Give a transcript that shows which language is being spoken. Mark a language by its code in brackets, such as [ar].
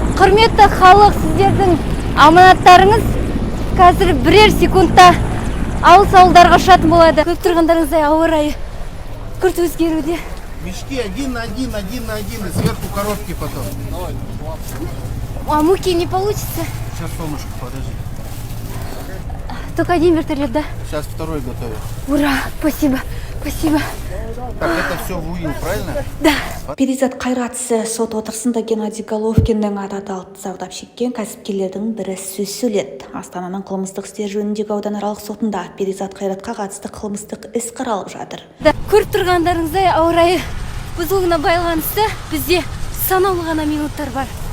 [kk] Құрметті халық, сіздердің аманаттарыңыз қазір бірер секундта ауыл-ауылдарға ұшатын болады. Көріп тұрғандарыңыздай ауа райы күрт өзгеруде. [ru] Мешки один на один, и сверху коробки потом. А муки не получится? Сейчас, солнышко, подожди. Только один вертолет, да? Сейчас второй готовят. Ура, спасибо, спасибо. Так, это все в УИН, правильно? Да. [kk] Перизат Қайратысы сот отырысында Геннадий Головкиннің аты аталып зардап шеккен кәсіпкерлердің бірі сөз сөйледі. Астананың қылмыстық істер жөніндегі ауданаралық сотында Перизат Қайратқа қатысты қылмыстық іс қаралып жатыр. Көріп тұрғандарыңыздай ауа райы бұзылуына байланысты бізде санаулы ғана минуттар бар.